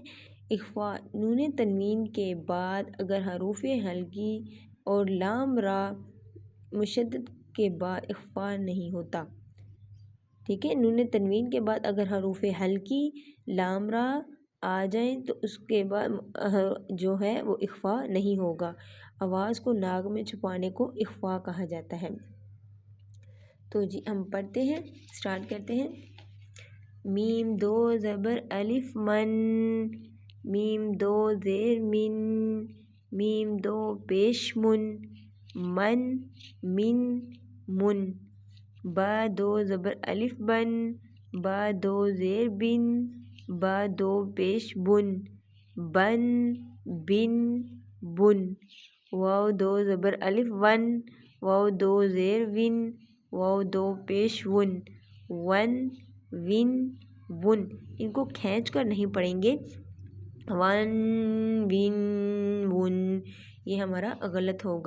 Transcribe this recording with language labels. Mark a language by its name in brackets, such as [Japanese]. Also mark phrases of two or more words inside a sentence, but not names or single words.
[Urdu] اخفا نون تنوین کے بعد اگر حروف ہلکی اور لام را مشدد کے بعد اخفا نہیں ہوتا، ٹھیک ہے، نون تنوین کے بعد اگر حروف ہلکی لام را آ جائیں تو اس کے بعد جو ہے وہ اخفا نہیں ہوگا۔ آواز کو ناک میں چھپانے کو اخفا کہا جاتا ہے۔ تو جی ہم پڑھتے ہیں، سٹارٹ کرتے ہیں۔ میم 2 زبر الف من، میم 2 زیر من، میم 2 پیش من، من من من۔ با 2 زبر الف بن، با 2 زیر بن، با 2 پیش بن، بن بن بن۔ واو 2 زبر الف ون، واو 2 زیر ون، واو 2 پیش ون، ون ون ون۔ ان کو کھینچ کر نہیں پڑھیں گے، ون ون ون، یہ ہمارا غلط ہوگا۔